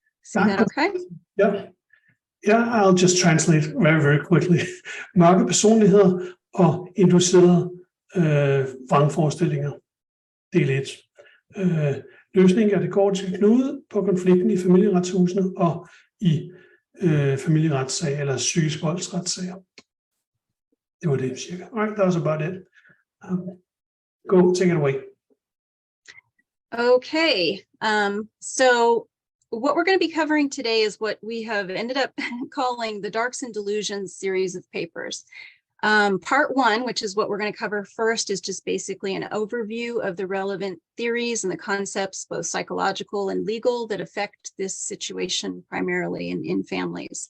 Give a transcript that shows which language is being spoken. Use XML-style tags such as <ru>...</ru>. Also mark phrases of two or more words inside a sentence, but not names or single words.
<en>See that okay? Yeah, I'll just translate very, very quickly.</en> <da>Mørke personligheder og inducerede vrangforestillinger. Del 1. Løsningen er det gordiske knude på konflikten i familieretshusene og i familieretssag eller psykisk voldsretssager. Det var det cirka.</da> <en>All right, that was about it. Go, take it away. Okay, so what we're going to be covering today is what we have ended up calling the Darks and Delusions series of papers. Part 1, which is what we're going to cover first, is just basically an overview of the relevant theories and the concepts, both psychological and legal, that affect this situation primarily in families.</en>